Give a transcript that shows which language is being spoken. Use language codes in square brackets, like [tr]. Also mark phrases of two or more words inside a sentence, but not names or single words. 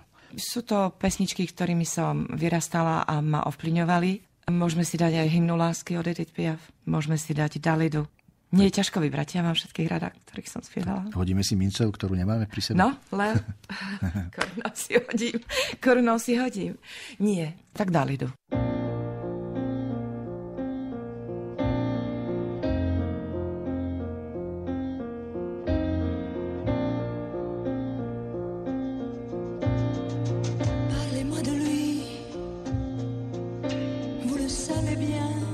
[sk] Sú to pesničky, ktorými som vyrastala a ma ovplyvňovali. Môžeme si dať aj hymnu lásky od Edith Piaf. Môžeme si dať Dalidu. Nie je ťažko vybrať, ja mám všetkých rada, ktorých som spievala. Hodíme si mincev, ktorú nemáme pri sebe? No, len korunou si hodím. Nie, tak dá Lidu. [fr] Parlez-moi de lui, vous le savez bien.